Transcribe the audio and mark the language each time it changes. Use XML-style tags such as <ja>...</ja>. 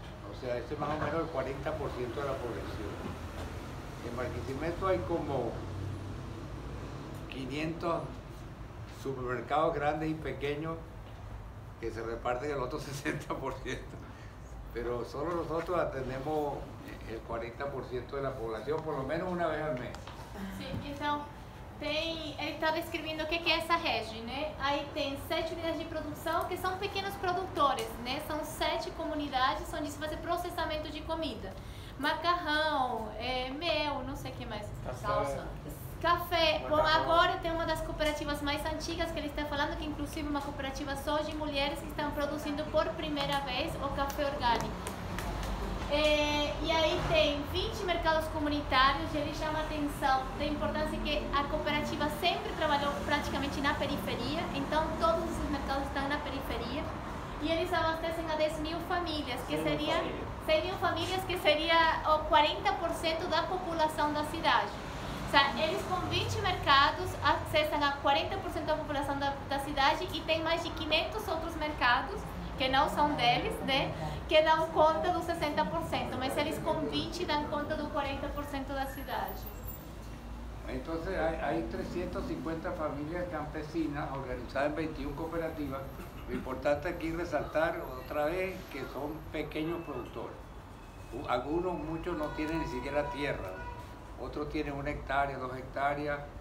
<es>O sea, ese es más o menos el 40% de la población. En Barquisimeto hay como 500 supermercados grandes y pequeños que se reparten el otro 60%. Pero solo nosotros atendemos el 40% de la población, por lo menos una vez al mes.</es> <pt>Sim, então, ele está descrevendo o que é essa rede, né? Aí tem 7 unidades de produção, que são pequenos produtores, né? São 7 comunidades onde se faz processamento de comida. Macarrão, mel, não sei o que mais. Salsa. Café. Bom, agora tem uma das cooperativas mais antigas que ele está falando, que inclusive uma cooperativa só de mulheres que estão produzindo por primeira vez o café orgânico. E aí tem 20 mercados comunitários, e ele chama a atenção da importância que a cooperativa sempre trabalhou praticamente na periferia, então todos esses mercados estão na periferia, e eles abastecem a 10.000 famílias, que seria 100.000 famílias, que seria o 40% da população da cidade.</pt> <es>O sea,</es> <pt>eles com 20 mercados acessam a 40% da população da cidade, e tem mais de 500 outros mercados que não são deles, né, que dão conta dos 60%, mas eles com 20 dão conta do 40% da cidade.</pt> <es>Entonces hay 350 familias campesinas organizadas en 21 cooperativas. Lo importante aquí resaltar otra vez que son pequeños productores. Algunos, muchos no tienen ni siquiera tierra, otros tienen 1 hectárea, 2 hectáreas.</es>